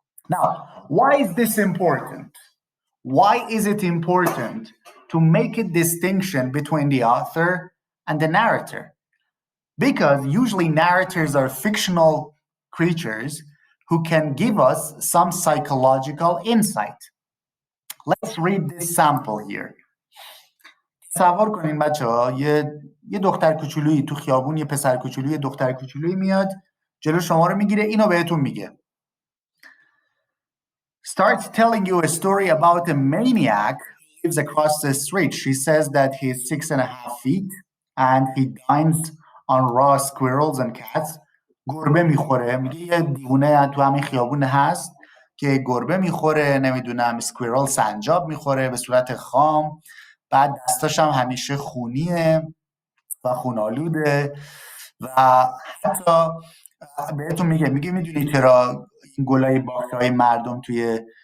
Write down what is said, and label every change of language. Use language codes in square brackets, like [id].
[en] Now, why is this important? Why is it important to make a distinction between the author and the narrator? Because usually narrators are fictional creatures who can give us some psychological insight. Let's read this sample here. [fa] تصور کنین بچه‌ها یه دختر کوچولویی تو خیابون، یه پسر کوچولویی، یه دختر کوچولویی میاد جلو شما رو میگیره، اینو بهتون میگه. [en] Starts telling you a story about a maniac who lives across the street. She says that he's 6.5 feet and he dines on raw squirrels and cats. [fa] گربه میخوره، میگه یه دیوونه تو همین خیابون هست که گربه میخوره، نمیدونم سکویرل سنجاب میخوره به صورت خام، بعد دستاش هم همیشه خونیه و خونالوده و حتی بهتون میگه میدونی چرا این گلای باغچه‌های مردم توی